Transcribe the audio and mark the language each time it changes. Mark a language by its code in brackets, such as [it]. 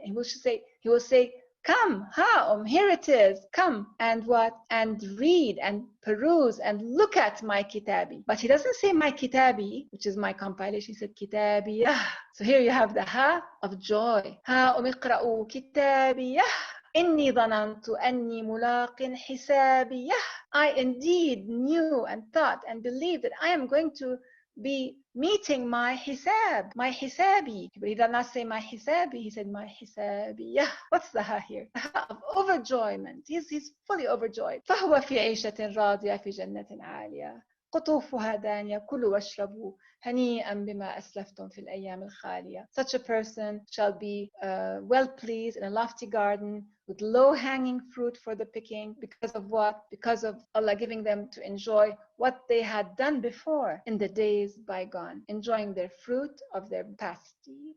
[en] And he will say, come, here it is, come, and what? And read and peruse and look at my kitabi. But he doesn't say my kitabi, which is my compilation. He said kitabiyah. So here you have the ha of joy. [ar] Iqra'u kitabiyah. إني ظننت أني ملاق حسابيه. [en] I indeed knew and thought and believed that I am going to be meeting my hisab, my hisabi. But he did not say my hisabi, he said my hisabiyah. What's the ha here? The ha of overjoyment. He's fully overjoyed. [ar] فهو في عيشة راضية في جنة عالية. قطوفها دانية كلوا واشربوا هنيئا بما أسلفتم في الأيام الخالية. [en] Such a person shall be well pleased in a lofty garden with low-hanging fruit for the picking. Because of what? Because of Allah giving them to enjoy what they had done before in the days bygone, enjoying their fruit of their past deed.